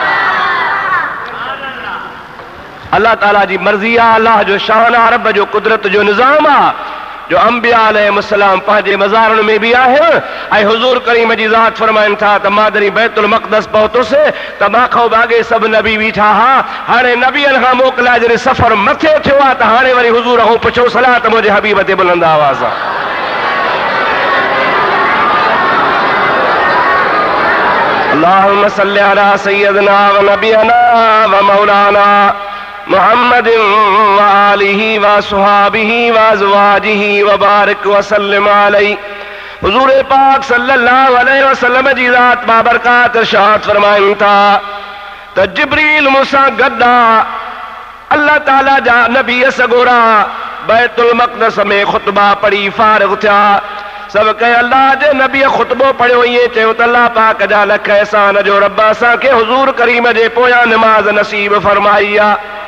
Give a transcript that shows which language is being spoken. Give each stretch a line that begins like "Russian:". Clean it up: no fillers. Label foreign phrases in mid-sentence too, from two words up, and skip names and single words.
Sindhi: अल्लाह ताला जी मर्ज़ी आहे, अल्लाह जो शान आहे, रब जो कुदरत जो निज़ाम आहे जो अंबिया अलैहिस्सलाम पंहिंजे मज़ारनि में बि आहिनि। ऐं हुज़ूर करीम जी ज़ात फरमाइनि था त मां जॾहिं बैतुल मक़दस पहुतुसि त मां खां अॻे सभु नबी बीठा हा। हाणे नबियनि खां मोकिलाए जॾहिं सफ़र मथे थियो आहे त हाणे वरी हुज़ूर खां पुछो सलात मुंहिंजे हबीब ते बुलंद आवाज़ सां।
Arabic: اللهم صل على سيدنا ونبينا ومولانا محمد وآله وصحبه وأزواجه وبارك وسلم عليه.
Sindhi: हुज़ूर पाक
Arabic: صلى الله عليه وسلم
Sindhi: जी ज़ात बाबरकात इरशाद फरमाइनि था त जिब्रील मूंसां गॾु आहे। अल्लाह ताला जा नबी सगोरा बैतुल मक़दस में ख़ुतबा पढ़ी फारिग़ थिया। सब कहे अल्लाह जे नबी ख़ुतबो पढ़ियो, ईअं चयो त अल्लाह पाक जा लख एहसान जो रब असांखे हुज़ूर करीम जे पोयां निमाज़ नसीब फरमाई आहे।